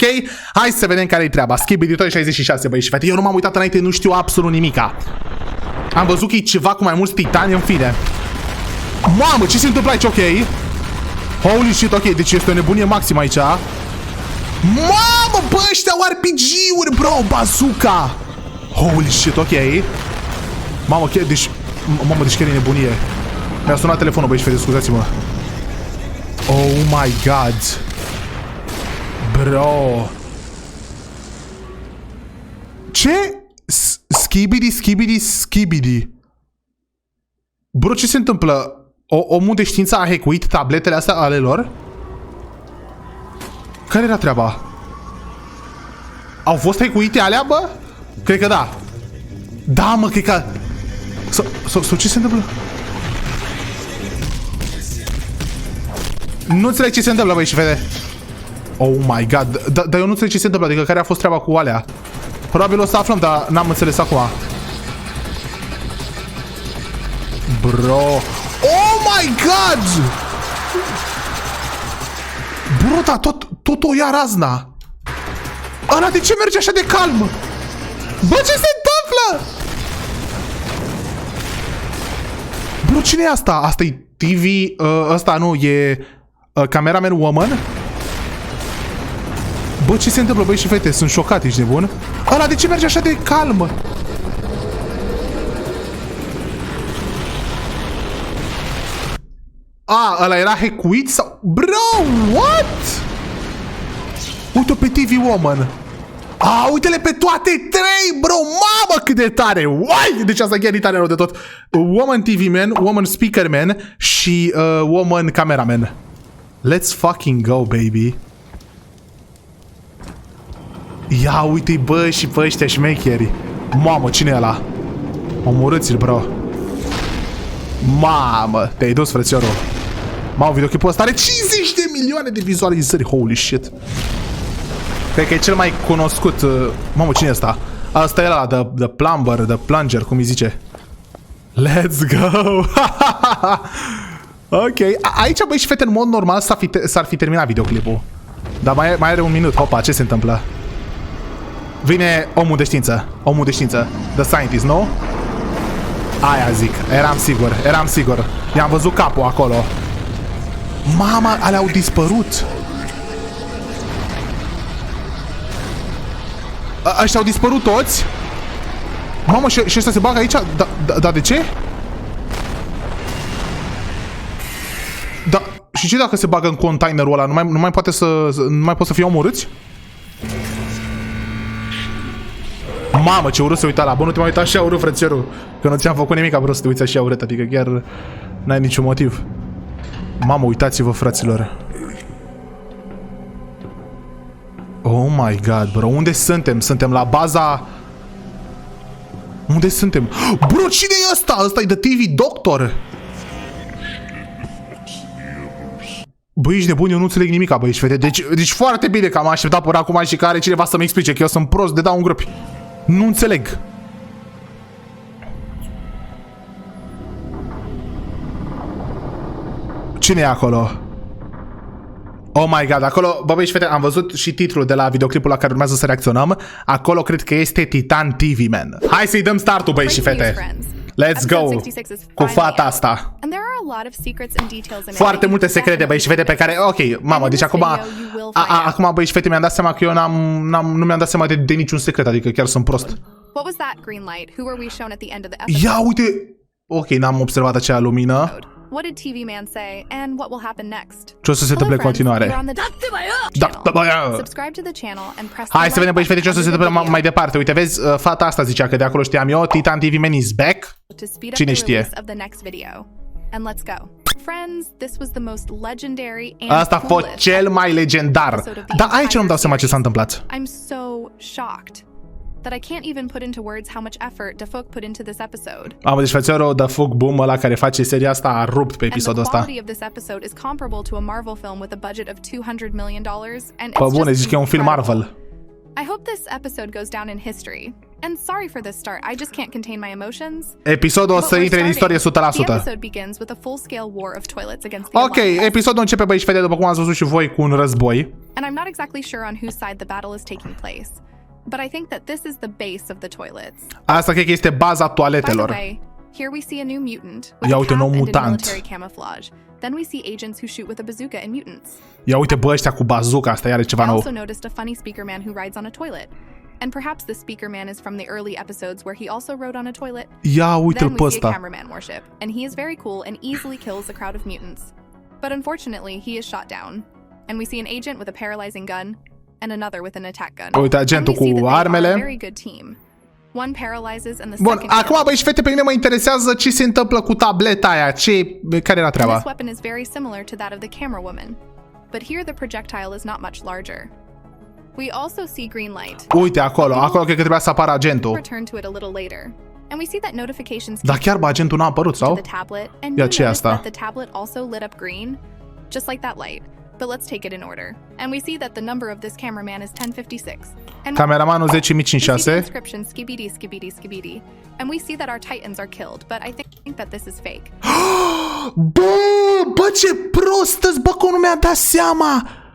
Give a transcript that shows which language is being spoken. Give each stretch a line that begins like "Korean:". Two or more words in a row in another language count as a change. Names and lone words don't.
Romanian: Hai să vedem care e treaba. Skibidi Toilet 66, băi și fete, eu nu m-am uitat înainte, nu știu absolut nimica. Am văzut că e ceva cu mai mulți titani, în fine. Mamă, ce se întâmplă aici? Ok.
English: Holy shit,
Romanian: ok, deci este o nebunie maximă aici. Mamă, bă, ăștia au RPG-uri, bro, bazooka.
English: Holy shit,
Romanian: ok. Mamă, ok, deci... Mamă, deci chiar e nebunie. Mi-a sunat telefonul, băi, și fete, scuzați-mă.
English: Oh my god. Bro.
Romanian: Ce? Skibidi. Bro, ce se întâmplă? Omul de știință a hackuit tabletele astea ale lor? Care era treaba? Au fost hackuite alea, bă? Cred că da. Da, mă, cred că... Sau ce se întâmplă? Nu înțeleg ce se întâmplă, băi și fete.
English: Oh my god.
Romanian: Dar eu nu înțeleg ce se întâmplă, adică care a fost treaba cu alea? Probabil o să aflăm, dar n-am înțeles acum. Bro.
English: Oh my god! Bro,
Romanian: da, tot o ia razna. Ăla, de ce merge așa de calm? Bă, ce se întâmplă? Bro, cine e asta? Asta e TV... ăsta nu, e...
English: cameraman woman?
Romanian: Bă, ce se întâmplă, băi și fete? Sunt șocat, ești nebun? Ăla, de ce merge așa de calm? A, ăla era hackuit sau...
English: Bro, what?
Romanian: Uite-o pe TV Woman. A, uite-le pe toate 3, bro, mamă cât de tare. Uai, deci asta chiar e tare rău de tot. Woman TV Man, Woman Speaker Man și Woman Cameraman.
English: Let's fucking go, baby.
Romanian: Ia uite-i, bă, și pe ăștia șmecheri. Mamă, cine e ăla? Omorâți-l, bro. Mamă, te-ai dus, frățiorul. Mamă, videoclipul ăsta are 50 de milioane de vizualizări.
English: Holy shit.
Romanian: Cred că e cel mai cunoscut. Mamă, cine e ăsta? Asta e ăla,
English: the plumber, the plunger,
Romanian: cum îi zice.
English: Let's go.
Romanian: Ok, aici, băi și fete, în mod normal s-ar fi terminat videoclipul. Dar mai are un minut. Hopa, ce se întâmplă? Vine omul de știință. Omul de știință.
English: The scientist,
Romanian: nu? Aia zic. Eram sigur. I-am văzut capul acolo. Mama, alea au dispărut. Ăștia au dispărut toți. Mamă, și ăștia se bagă aici? Da, de ce? Da, și ce dacă se bagă în containerul ăla? Nu mai pot să fie omorâți? Mamă, ce urât se uita la. Bă, nu te mai uita așa urât, frățierul. Că nu ți-am făcut nimic, bro, să te uiți așa urât. Adică chiar n-ai niciun motiv. Mamă, uitați-vă, fraților.
English: Oh my god, bro,
Romanian: unde suntem? Suntem la baza... Unde suntem? Bro, cine e ăsta? Ăsta e The TV Doctor. Băi, ești nebun, eu nu înțeleg nimica, băi, și fete. Deci foarte bine că am așteptat până acum și că are cineva să-mi explice, că eu sunt prost de dau în grupi. Nu înțeleg. Cine e acolo?
English: Oh my god,
Romanian: acolo, bă, băi și fete, am văzut și titlul de la videoclipul la care urmează să reacționăm. Acolo cred că este Titan TV, man. Hai să-i dăm startul, băi și fete.
English: Let's go
Romanian: cu fata asta. Foarte multe secrete, băi și fete, pe care... Ok, mamă, deci acum, băi și fete, mi-am dat seama că eu nu mi-am dat seama de niciun secret, adică chiar sunt prost. Ia uite, Ok, n-am observat acea lumină.
English: What did TV man say and what will happen next?
Romanian: Ce o să se întâmple în continuare?
English: Subscribe to the channel and press.
Romanian: Hai să vedem, băi și fete, ce o să se întâmple mai departe. Uite, vezi, fata asta zicea că de acolo știam eu,
English: Titan TV man is back.
Romanian: Cine știe?
English: And let's go. Friends, this was the most legendary and
Romanian: Asta a fost cel mai legendar. Dar aici nu-mi dau seama ce s-a întâmplat.
English: I'm so shocked that I can't even put into words how much effort Defuk put into this episode.
Romanian: Deci frățiorul Defuk Boom, ăla care face seria asta, a rupt pe episodul ăsta.
English: And the quality of this episode is comparable to a Marvel film with a budget of $200 million and
Romanian: Pă bune, zici că e un film Marvel.
English: I hope this episode goes down in history. And sorry for this start, I just can't contain my emotions.
Romanian: Episodul o să intre în istorie 100%.
English: The episode begins with a full-scale war of toilets against the
Romanian: Ok, episodul începe, băi și fete, după cum ați văzut și voi, cu un război.
English: And I'm not exactly sure on whose side the battle is taking place, but I think that this is the base of the toilets.
Romanian: Asta cred că este baza toaletelor.
English: By the way, here we see a new mutant with a cap and in military camouflage. Then we see agents who shoot with a bazooka and mutants.
Romanian: Ia uite, bă, ăștia cu bazooka, asta iar e ceva nou.
English: I also noticed a funny speaker man who rides on a toilet. And perhaps the speaker man is from the early episodes where he also rode on a toilet.
Romanian: Ia uite-l pe ăsta.
English: Then we see a
Romanian: ăsta.
English: cameraman worship, and he is very cool and easily kills a crowd of mutants. But unfortunately, he is shot down. And we see an agent with a paralyzing gun and another with an attack gun.
Romanian: Uite, agentul cu armele.
English: Very good team. One paralyzes and the
Romanian: Bun,
English: second.
Romanian: acum, băi și fete, pe mine mă interesează ce se întâmplă cu tableta aia, care era treaba?
English: This weapon is very similar to that of the camera woman, but here the projectile is not much larger. We also see green light.
Romanian: Uite, acolo cred că trebuia să apară agentul.
English: Return to it a little later. And we see that notifications.
Romanian: Dar chiar, bă, agentul n-a apărut, sau? Ia ce asta?
English: The tablet also lit up green, just like that light. But let's take it in order. And we see that the number of this cameraman is 1056. And
Romanian: cameramanul 10.056.
English: Inscription Skibidi, Skibidi, Skibidi. And we see that our titans are killed, but I think that this is fake.
Romanian: Bă, ce prostăți, bă, că nu mi-a dat seama.